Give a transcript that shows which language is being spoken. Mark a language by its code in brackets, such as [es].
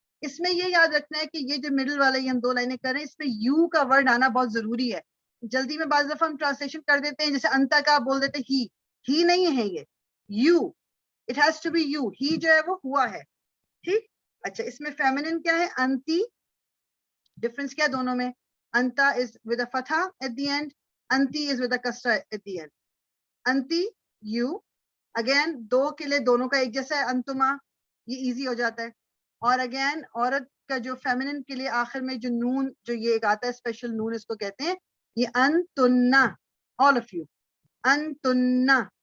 [ur] اس میں یہ یاد رکھنا ہے کہ یہ جو مڈل والا یہ ہم 2 لائنیں کر رہے ہیں, اس میں یو کا ورڈ آنا بہت ضروری ہے. جلدی میں بعض دفعہ ہم ٹرانسلیشن کر دیتے ہیں, جیسے انتا کا بول دیتے ہی نہیں ہے, یہ you, [en] It has to be you. [ur] ہی جو ہے وہ ہوا ہے. ٹھیک, اچھا اس میں فیمنن کیا ہے, انتی. [en] difference [ur] کیا دونوں میں, [en] انتا is with a فتح at the end, انتی از ود اے کسرہ ایٹ دی اینڈ. [ur] انتی you, again 2 کے لیے دونوں کا ایک جیسا ہے, انتما یہ ایزی ہو جاتا ہے. اور اگین عورت کا جو فیمنن کے لیے آخر میں جو نون جو یہ ایک آتا ہے اسپیشل نون, اس کو کہتے ہیں یہ انتنا, [en] all of you, [ur] انتنا.